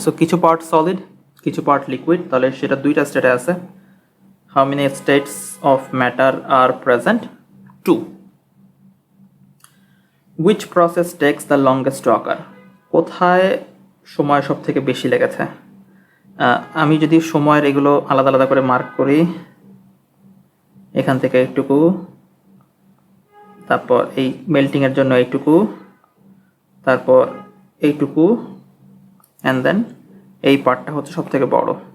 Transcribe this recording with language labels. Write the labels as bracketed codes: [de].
[bn] So কিছু part solid, কিছু part liquid, তাহলে সেটা দুইটা স্টেটে আছে। [en] How many states of matter are present? 2. Which process takes the longest to occur? [bn] কোথায় সময় সব থেকে বেশি লেগেছে? আমি যদি সময়ের এগুলো আলাদা আলাদা করে মার্ক করি, এখান থেকে এইটুকু, তারপর এই মেল্টিং এর জন্য এইটুকু, তারপর এইটুকু, অ্যান্ড দেন এই পার্টটা হচ্ছে সব থেকে বড়।